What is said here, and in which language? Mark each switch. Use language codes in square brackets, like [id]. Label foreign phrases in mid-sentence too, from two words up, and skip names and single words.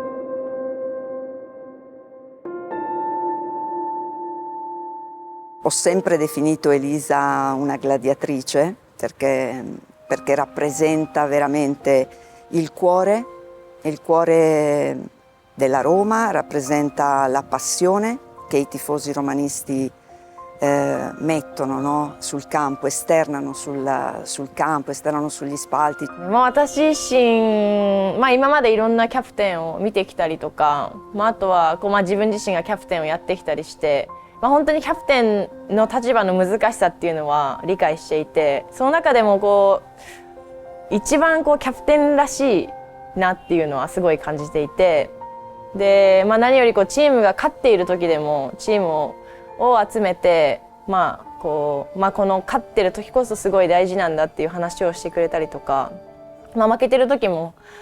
[it] Ho sempre definito Elisa una gladiatrice perché rappresenta veramente il cuore della Roma, rappresenta la passione che i tifosi romanisti mettono, no? Sul campo, esternano sul campo, esternano sugli spalti. [ja] 私自身、今までいろんなキャプテンを見てきたりとか、あとは自分自身がキャプテンをやってきたりして、本当にキャプテンの立場の難しさっていうのは理解していて、その中でも一番キャプテンらしいなっていうのはすごい感じていて、 で、何よりチームが勝っている時でもチームを集めて、この勝ってる時こそすごい大事なんだっていう話をしてくれたりとか、負けてる時も、